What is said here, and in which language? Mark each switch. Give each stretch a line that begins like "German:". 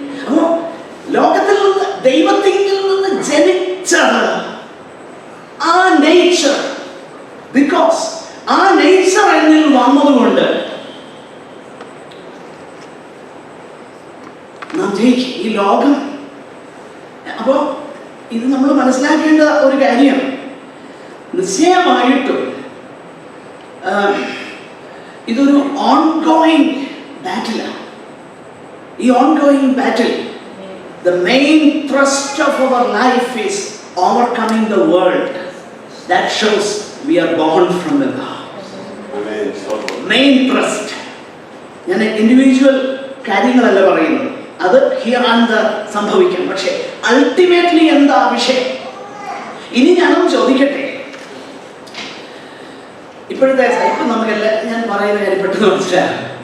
Malayalam: അപ്പോ ലോകത്തിൽ നിന്ന് ദൈവത്തിൽ നിന്ന് ജനിച്ചത് ആ നേച്ചർ, ബിക്കോസ് ആ നേച്ചർ എന്നിൽ വന്നതുകൊണ്ട് നാം ജയിക്കും ഈ ലോകം. അപ്പോ ഇത് നമ്മൾ മനസ്സിലാക്കേണ്ട ഒരു കാര്യം, നിശ്ചയമായിട്ടും ഇതൊരു ഓൺഗോയിങ് ബാറ്റിലാണ്.
English: ഈ ongoing battle the main thrust of our life is overcoming the world. That shows we are born from above. Main thrust.
Malayalam: ഞാൻ ഇൻഡിവിജ്വൽ കാര്യങ്ങളല്ല പറയുന്നത്, അത്
English: here and there
Malayalam: സംഭവിക്കാം. പക്ഷേ അൾട്ടിമേറ്റ്ലി എന്താ വിഷയം? ഇനി ഞാനൊന്ന് ചോദിക്കട്ടെ, ഇപ്പോഴത്തെ ഇപ്പം നമുക്കല്ല ഞാൻ പറയുന്ന കാര്യം പെട്ടെന്ന് മനസ്സിലാകും.